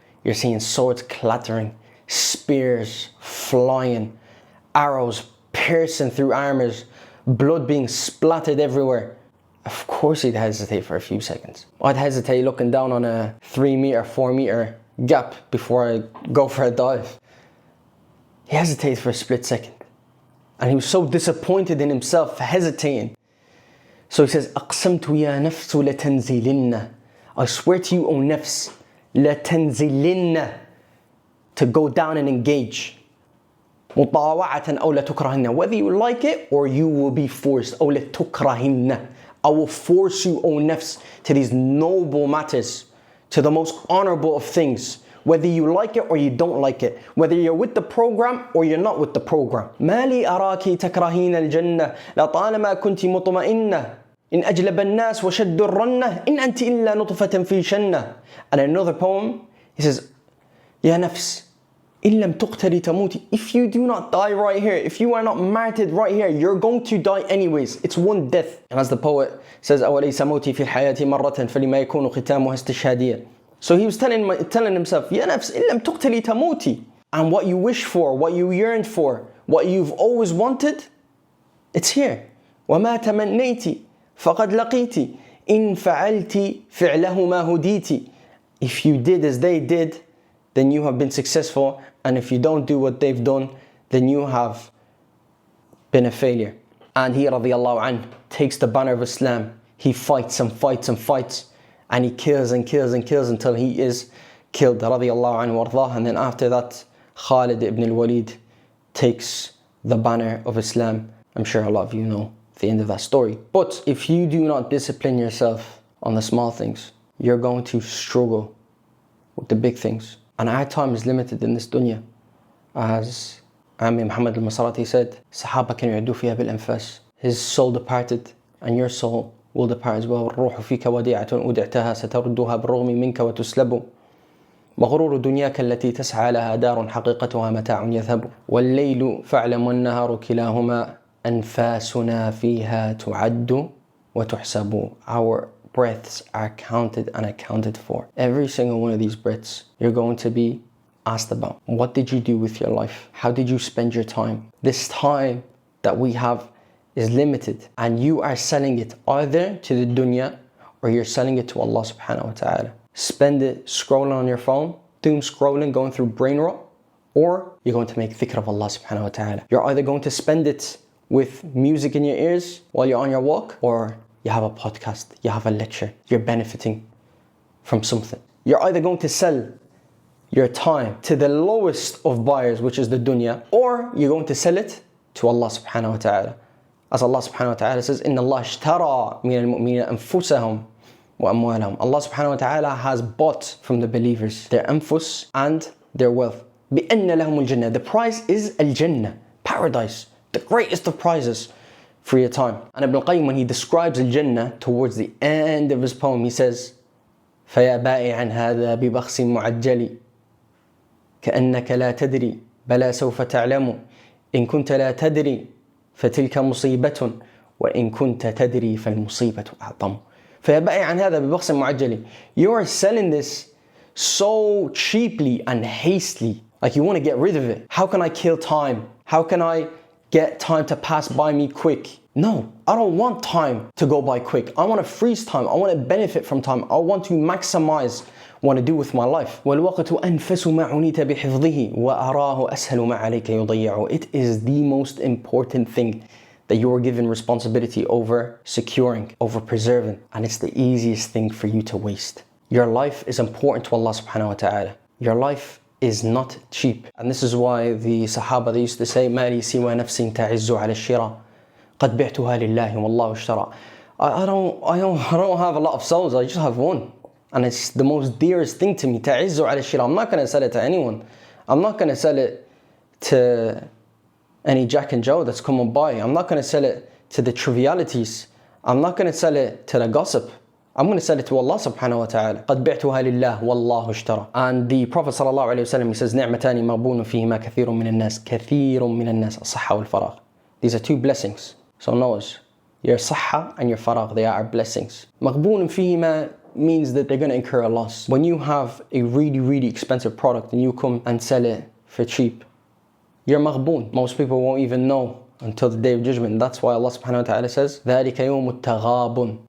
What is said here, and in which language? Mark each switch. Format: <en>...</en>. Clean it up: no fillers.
<en>You're seeing swords clattering, spears flying, arrows piercing through armors, blood being splattered everywhere. Of course he'd hesitate for a few seconds. I'd hesitate looking down on a 3 meter, 4 meter gap before I go for a dive. He hesitates for a split second. And he was so disappointed in himself for hesitating. So he says,</en> <ar>أَقْسَمْتُ يَا نَفْسُ لَتَنْزِلِنَّ.</ar> <en>I swear to you, O nafs,</en> <ar>لَتَنْزِلِنَّ,</ar> <en>to go down and engage.</en> <ar>مُطَاوَعَةً أَوْ لَتُكْرَهِنَّ,</ar> <en>whether you like it or you will be forced.</en> <ar>أَوْ لَتُكْرَهِنَّ,</ar> <en>I will force you, O nafs, to these noble matters, to the most honorable of things, whether you like it or you don't like it, whether you're with the program or you're not with the program.</en> <ar>مَا لِي أَرَاكِ تَكْرَهِينَ الْجَنَّةِ لَطَالَمَا كُنْتِ مُطْمَئِنَّةً إن أجلب الناس وشد الرنة إن أنت إلا نطفة في شنة.</ar> <en>And another poem, he says,</en> <ar>يا نفس إن لم تقتلي تموتي.</ar> <en>If you do not die right here, if you are not martyred right here, you're going to die anyways. It's one death. And as the poet says,</en> <ar>أوليس موتي في الحياة مرة فلما يكون ختامها استشهادية.</ar> <en>So he was telling himself,</en> <ar>يا نفس إن لم تقتلي تموتي.</ar> <en>And what you wish for, what you yearned for, what you've always wanted, it's here.</en> <ar>وما تمنيتي فقد لقيتي إن فعلتي فعله ما هديتي.</ar> <en>If you did as they did, then you have been successful. And if you don't do what they've done, then you have been a failure. And he radiallahu anh takes the banner of Islam. He fights and fights and fights. And he kills and kills and kills until he is killed. Radiallahu anh wardah. And then after that, Khalid ibn al-Walid takes the banner of Islam. I'm sure a lot of you know the end of that story. But if you do not discipline yourself on the small things, you're going to struggle with the big things. And our time is limited in this dunya. As Ami Muhammad al-Masarati said,</en> <ar>Sahaba kan yu'addu fiha bil anfas.</ar> <en>his soul departed, and your soul will depart as well.</en> <ar>الروح فيك وديعة أودعتها ستردها بالرغم منك وتسلب وغرور دنياك التي تسعى لها دار حقيقتها متاع يذهب والليل فاعلم والنهار كلاهما أنفاسنا فيها تعد وتحسب.</ar> <en>Our breaths are counted and accounted for. Every single one of these breaths you're going to be asked about. What did you do with your life? How did you spend your time? This time that we have is limited, and you are selling it either to the dunya or you're selling it to Allah subhanahu wa ta'ala. Spend it scrolling on your phone, doom scrolling, going through brain rot, or you're going to make dhikr of Allah subhanahu wa ta'ala. You're either going to spend it with music in your ears while you're on your walk, or you have a podcast, you have a lecture, you're benefiting from something. You're either going to sell your time to the lowest of buyers, which is the dunya, or you're going to sell it to Allah subhanahu wa ta'ala. As Allah subhanahu wa ta'ala says,</en> <ar>إِنَّ اللَّهَ اشْتَرَى مِنَ الْمُؤْمِنِينَ أَنفُسَهُمْ وَأَمْوَالَهُم.</ar> <en>Allah subhanahu wa ta'ala has bought from the believers their anfus and their wealth.</en> <ar>بِأَنَّ لَهُمُ الْجَنَّةِ.</ar> <en>The prize is al-Jannah, paradise, the greatest of prizes for your time. And Ibn al-Qayyim, when he describes al-Jannah towards the end of his poem, he says,</en> <ar>فَيَا بَائِعًا هَذَا بِبَخْسٍ مُعَجَّلِ كأنك لا تدري بلا سوف تعلم إن كنت لا تدري فتلك مصيبة وإن كنت تدري فالمصيبة أعظم. فيا بائعا هذا ببخس معجل.</ar> <en>You are selling this so cheaply and hastily, like you want to get rid of it. How can I kill time? How can I get time to pass by me quick? No, I don't want time to go by quick. I want to freeze time. I want to benefit from time. I want to maximize what I do with my life.</en> <ar>وَالْوَقْتُ أَنْفَسُ مَا عُنِيتَ بِحِفْظِهِ وَأَرَاهُ أَسْهَلُ مَا عَلَيْكَ يُضَيِّعُ.</ar> <en>It is the most important thing that you are given responsibility over securing, over preserving, and it's the easiest thing for you to waste. Your life is important to Allah subhanahu wa ta'ala. Your life is not cheap. And this is why the Sahaba, they used to say,</en> <ar>مَا لِي سِوَى نَفْسٍ تَعِزُّ عَلَى الشِّرَى قَدْ بِعْتُهَا لِلَّهِ وَاللَّهُ اشْتَرَى.</ar> <en>I don't have a lot of souls, I just have one. And it's the most dearest thing to me.</en> <ar>تَعِزُّ عَلَى الشِّرَى.</ar> <en>I'm not going to sell it to anyone. I'm not going to sell it to any Jack and Joe that's coming by. I'm not going to sell it to the trivialities. I'm not going to sell it to the gossip. I'm going to sell it to Allah subhanahu wa ta'ala.</en> <ar>قَدْ بِعْتُهَا لِلَّهِ وَاللَّهُ اشْتَرَى.</ar> <en>And the Prophet sallallahu alayhi wa sallam, he says,</en> <ar>نِعْمَتَانِ مَغْبُونٌ فِيهِمَا كَثِيرٌ مِنَ النَّاسِ كَثِيرٌ مِنَ النَّاسِ الصَّحَّةُ وَالْفَرَاغُ.</ar> <en>These are two blessings. So notice, your sahha and your faragh, they are blessings.</en> <ar>مَغْبُونٌ فِيهِمَا</ar> <en>means that they're going to incur a loss. When you have a really expensive product and you come and sell it for cheap, you're maghboon. Most people won't even know until the day of judgment. That's why Allah subhanahu wa ta'ala says,</en> <ar>ذَلِكَ يَوْمُ التَّغَابُنِ.</ar>